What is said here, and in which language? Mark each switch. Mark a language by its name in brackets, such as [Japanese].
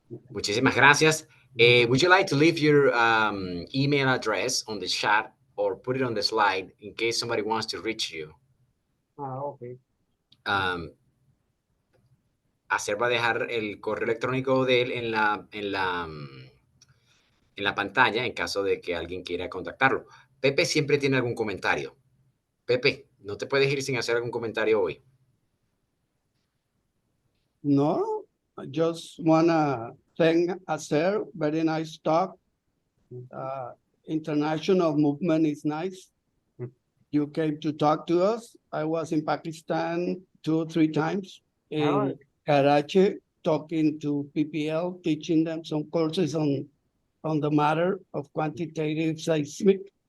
[Spanish] Muchísimas gracias. [English] Would you like to leave your email address on the chat or put it on the slide in case somebody wants to reach you? Okay. [Spanish] Azer va a dejar el correo electrónico de él en la pantalla en caso de que alguien quiera contactarlo. Pepe siempre tiene algún comentario. Pepe, no te puedes ir sin hacer algún comentario hoy. [English] No, I just want to thank Azer. Very nice talk. International movement is nice. You came to talk to us. I was in Pakistan 2 or 3 times in Karachi, talking to PPL, teaching them some courses on the matter of quantitative seismic.